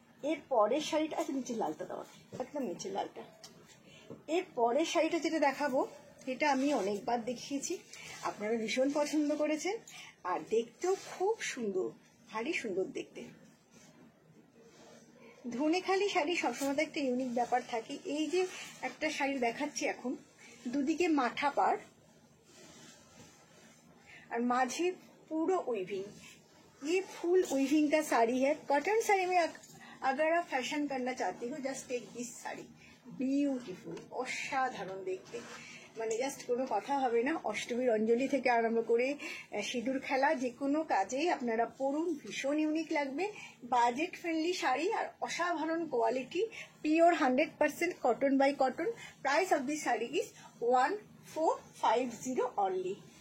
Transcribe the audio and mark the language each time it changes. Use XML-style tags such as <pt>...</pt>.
<bn>এর পরের শাড়িটা, আচ্ছা নিচের লালটা দেওয়া, একদম নিচের লালটা। এর পরের শাড়িটা যেটা দেখাবো, এটা আমি অনেকবার দেখিয়েছি, আপনারা ভীষণ পছন্দ করেছেন, আর দেখতেও খুব সুন্দর, ভারী সুন্দর দেখতে। ধনেখালি শাড়ি সবসময় তো একটা ইউনিক ব্যাপার থাকে। এই যে একটা শাড়ি দেখাচ্ছি এখন, দুদিকে মাঠা পাড় আর মাঝে</bn> <hi>पूरा वीविंग। ये फुल वीविंग का साड़ी है। कॉटन साड़ी में अगर आप फैशन करना चाहती हो,</hi> <en>just take this sari,</en> <bn>beautiful, অসাধারণ দেখতে, মানে জাস্ট কোনো কথা হবে না। অষ্টমীর অঞ্জলি থেকে আরম্ভ করে সিঁদুর খেলা যে কোনো কাজেই আপনারা পরুন, ভীষণ ইউনিক লাগবে। বাজেট ফ্রেন্ডলি শাড়ি আর অসাধারণ quality, pure 100% cotton by cotton.</bn> <en>Price of this sari is 1450 only.</en>